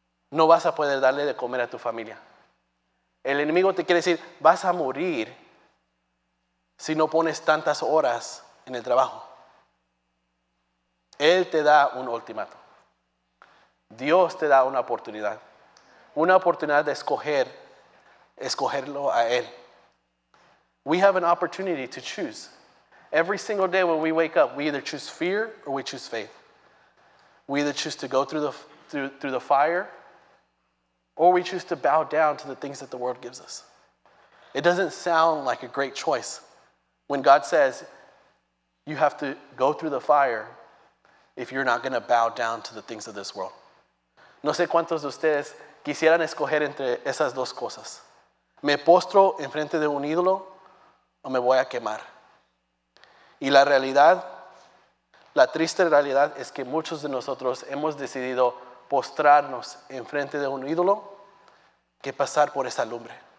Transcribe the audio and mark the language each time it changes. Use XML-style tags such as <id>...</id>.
<es>No vas a poder darle de comer a tu familia. El enemigo te quiere decir, vas a morir si no pones tantas horas en el trabajo. Él te da un ultimato. Dios te da una oportunidad de escogerlo a Él.</es> <en>We have an opportunity to choose. Every single day when we wake up, we either choose fear or we choose faith. We either choose to go through the fire or we choose to bow down to the things that the world gives us. It doesn't sound like a great choice when God says you have to go through the fire if you're not going to bow down to the things of this world.</en> <es>No sé cuántos de ustedes quisieran escoger entre esas dos cosas. ¿Me postro enfrente de un ídolo o me voy a quemar? Y la realidad, la triste realidad es que muchos de nosotros hemos decidido postrarnos enfrente de un ídolo que pasar por esa lumbre.</es>